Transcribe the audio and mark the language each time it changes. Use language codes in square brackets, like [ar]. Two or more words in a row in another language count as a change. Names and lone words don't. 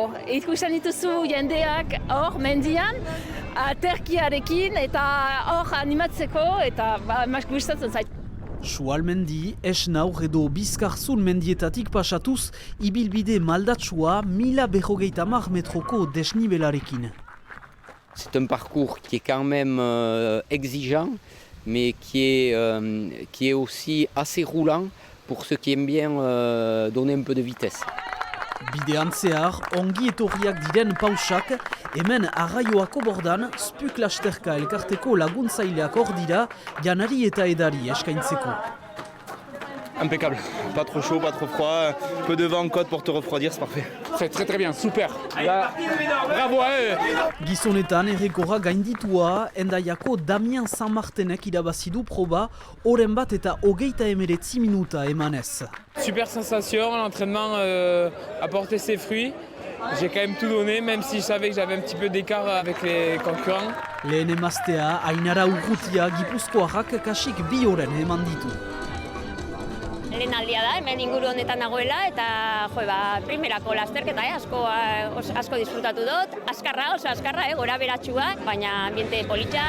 [eu] Ikusten dituzu jendeak hor mendian, aterkiarekin eta hor animatzeko, eta gustatzen zait. Sualmendi, Esnaur edo Bizkarzun mendietatik pasatuz, ibilbide maldatsua 1050 metroko desnibelarekin. [fr] C'est un parcours qui est quand même exigeant, mais qui est aussi assez roulant pour ceux qui aiment bien donner un peu de vitesse. [eu] Bidean zehar, ongi etorriak diren pausak, hemen arraioako bordan, Spuk lasterka elkarteko laguntzaileak hor dira, janari eta edari eskaintzeko. [fr] Impeccable, pas trop chaud, pas trop froid, peu de vent en côte pour te refroidir, c'est parfait. C'est très bien, super. Là, bravo à eux. [eu] Gizonetan errekorra gainditua, Hendaiako Damien Sanmartenek irabazi du proba, oren bat eta 29 minuta emanez. [fr] Super sensation, l'entraînement a porté ses fruits. J'ai quand même tout donné, même si je savais que j'avais un petit peu d'écart avec les concurrents. [eu] Lehen emaztea, Ainara Urrutia, Gipuzkoarrak kasik 2 oren eman ditu. Lehen aldia da, hemen inguru honetan nagoela, eta primerako lasterketa asko disfrutatu dut. Azkarra, oso azkarra, gora beratxua, baina ambiente politxa.